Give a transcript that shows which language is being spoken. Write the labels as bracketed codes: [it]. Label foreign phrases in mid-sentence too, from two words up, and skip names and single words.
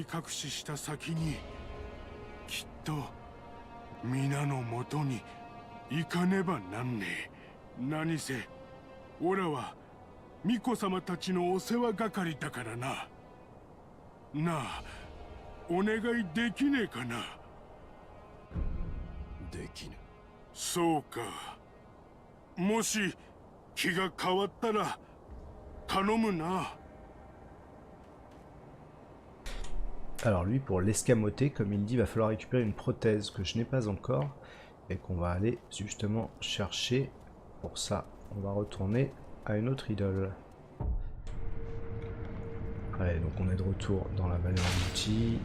[ja] しした先にきっと皆のもとに行かねばなんねえ何せオラは巫女様たちのお世話係だからななあお願いできねえかなできぬそうかもし気が変わったら頼むな [fr] Alors lui, pour l'escamoter, comme il dit, il va falloir récupérer une prothèse que je n'ai pas encore et qu'on va aller justement chercher. Pour ça, on va retourner à une autre idole. Allez, donc on est de retour dans la vallée engloutie.